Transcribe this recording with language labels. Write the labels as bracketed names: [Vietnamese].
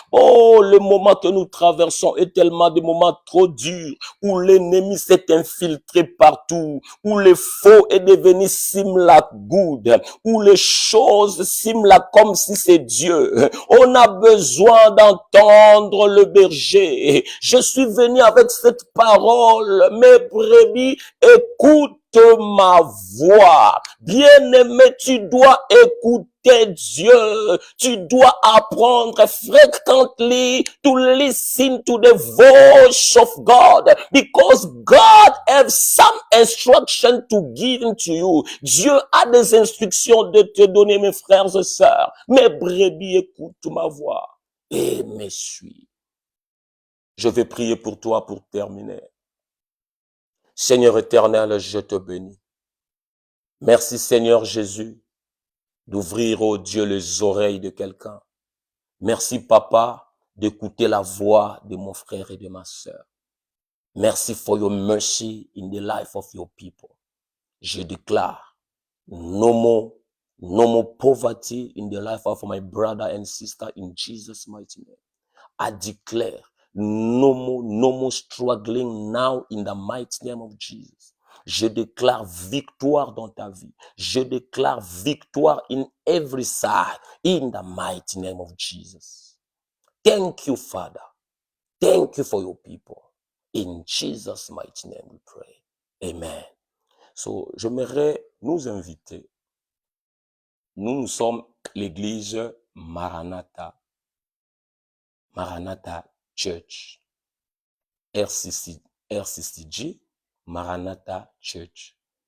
[French] Oh, le moment que nous traversons est tellement de moments trop durs où l'ennemi s'est infiltré partout, où le faux est devenu simla good, où les choses simla comme si c'est Dieu. On a besoin d'entendre le berger. Je suis venu avec cette parole. Mes brebis, écoute ma voix. Bien-aimé, tu dois écouter Dieu. Tu dois apprendre [English] frequently to listen to the voice of God, because God has some instruction to give to you. [French] Dieu a des instructions de te donner, mes frères et sœurs. Mes brebis, écoute ma voix et me suis. Je vais prier pour toi pour terminer. Seigneur éternel, je te bénis. Merci Seigneur Jésus d'ouvrir, oh Dieu, les oreilles de quelqu'un. Merci Papa d'écouter la voix de mon frère et de ma sœur. [English] Merci for your mercy in the life of your people. [French] Je déclare [English] no more poverty in the life of my brother and sister in Jesus' mighty name. I declare no more struggling now in the mighty name of Jesus. [French] Je déclare victoire dans ta vie. Je déclare victoire [English] in every side in the mighty name of Jesus. Thank you, Father. Thank you for your people. In Jesus' mighty name we pray. Amen. [French] So, j'aimerais nous inviter. Nous sommes l'église Maranatha Church. RCCG, Maranatha Church.